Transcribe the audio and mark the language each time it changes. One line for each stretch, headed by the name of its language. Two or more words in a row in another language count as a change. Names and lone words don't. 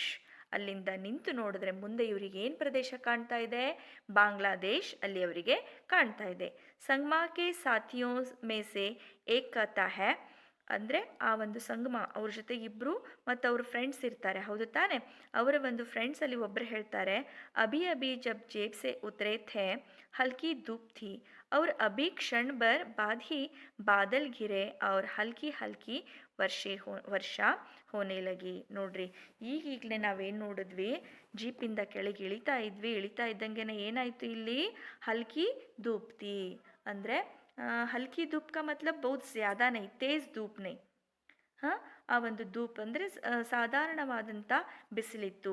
Kannada: ಅಲ್ಲಿಂದ ನಿಂತು ನೋಡಿದ್ರೆ ಮುಂದೆ ಇವರಿಗೆ ಏನು ಪ್ರದೇಶ ಕಾಣ್ತಾ ಇದೆ, ಬಾಂಗ್ಲಾದೇಶ್ ಅಲ್ಲಿ ಅವರಿಗೆ ಕಾಣ್ತಾ ಇದೆ.
Hindi: संगम के साथियों में से एक कहता है,
Kannada: ಅಂದರೆ ಆ ಒಂದು ಸಂಗಮ ಅವ್ರ ಜೊತೆ ಇಬ್ಬರು ಮತ್ತು ಅವ್ರ ಫ್ರೆಂಡ್ಸ್ ಇರ್ತಾರೆ, ಹೌದು ತಾನೆ. ಅವರ ಒಂದು ಫ್ರೆಂಡ್ಸಲ್ಲಿ ಒಬ್ಬರು ಹೇಳ್ತಾರೆ,
Hindi: अभी अभी जब जीप से उतरे थे हल्की धूप थी और अभी क्षण भर बाद ही बादल घिरे और हल्की हल्की वर्षा होने लगी.
Kannada: ನೋಡ್ರಿ, ಈಗೀಗಲೇ ನಾವೇನು ನೋಡಿದ್ವಿ, ಜೀಪಿಂದ ಕೆಳಗೆ ಇಳಿತಾ ಇದ್ದಂಗೆ ಏನಾಯಿತು, ಇಲ್ಲಿ
Hindi: हल्की धूप थी ಅಂದರೆ हल्की धूप का मतलब बहुत ज़्यादा नहीं, तेज़ धूप नहीं.
Kannada: ಹಾಂ, ಆ ಒಂದು ಧೂಪ್ ಅಂದರೆ ಸಾಧಾರಣವಾದಂಥ ಬಿಸಿಲಿತ್ತು.